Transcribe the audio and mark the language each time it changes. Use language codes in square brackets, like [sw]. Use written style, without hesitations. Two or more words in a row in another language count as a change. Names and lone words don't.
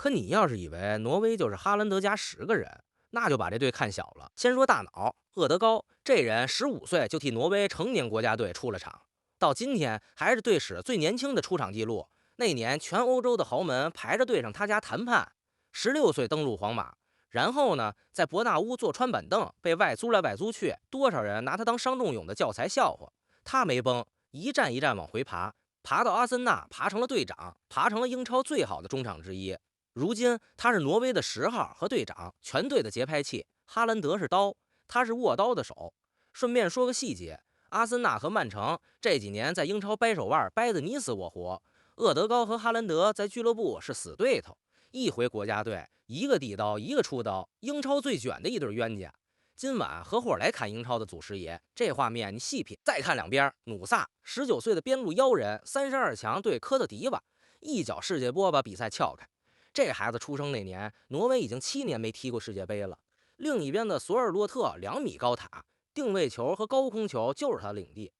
[zh] 可你要是以為挪威就是哈蘭德加10個人，那就把這隊看小了。先說大腦，厄德高，這人15歲就替挪威成年國家隊出了場，到今天還是队史最年輕的出场記錄。那年全歐洲的豪門排着隊上他家談判，16歲登陸皇馬。然後呢，在伯納烏坐穿板凳，被外租来外租去，多少人拿他当伤仲永的教材笑話。他沒崩，一站一站往回爬，爬到阿森納，爬成了隊長，爬成了英超最好的中场之一。如今他是挪威的10號和隊長，全队的节拍器。哈蘭德是刀，他是握刀的手。順便說個細節，阿森納和曼城這幾年在英超掰手腕，掰得你死我活。厄德高和哈蘭德在俱樂部是死對頭，一回国家隊，一個递刀，一個出刀，英超最卷的一对冤家。今晚合夥來砍英超的祖師爺，這畫面你細品。再看兩邊，努薩19歲的邊路妖人，32強對科特迪瓦，一脚世界波把比賽撬開。這孩子出生那年，挪威已經7年沒踢過世界杯了。另一邊的索尔洛特2米高塔，定位球和高空球就是他領地。